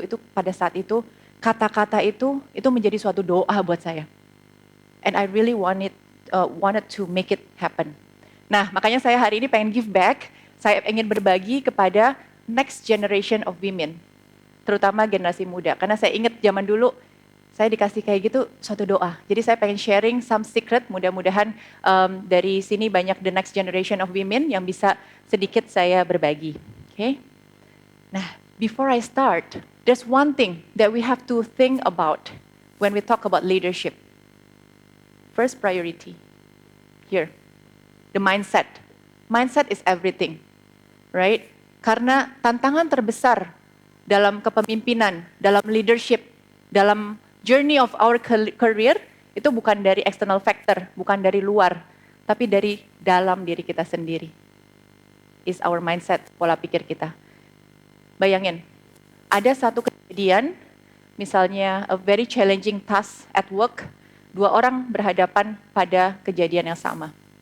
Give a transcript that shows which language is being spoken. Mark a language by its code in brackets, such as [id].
[id] Itu pada saat itu, kata-kata itu menjadi suatu doa buat saya. [en] And I really wanted to make it happen. [id] Nah, makanya saya hari ini pengen [en] give back, [id] saya ingin berbagi kepada [en] next generation of women, [id] terutama generasi muda. Karena saya ingat zaman dulu, saya dikasih kayak gitu suatu doa. Jadi saya pengen [en] sharing some secret, [id] mudah-mudahan dari sini banyak [en] the next generation of women [id] yang bisa sedikit saya berbagi. Okay? [en] Nah, before I start, there's one thing that we have to think about when we talk about leadership. First priority, here, the mindset. Mindset is everything, right? [id] Karena tantangan terbesar dalam kepemimpinan, dalam leadership, dalam [en] journey of our career, [id] itu bukan dari [en] external factor, [id] bukan dari luar, tapi dari dalam diri kita sendiri. [en] Is our mindset, [id] pola pikir kita. Bayangin, ada satu kejadian, misalnya [en] a very challenging task at work, [id] 2 orang berhadapan pada kejadian yang sama.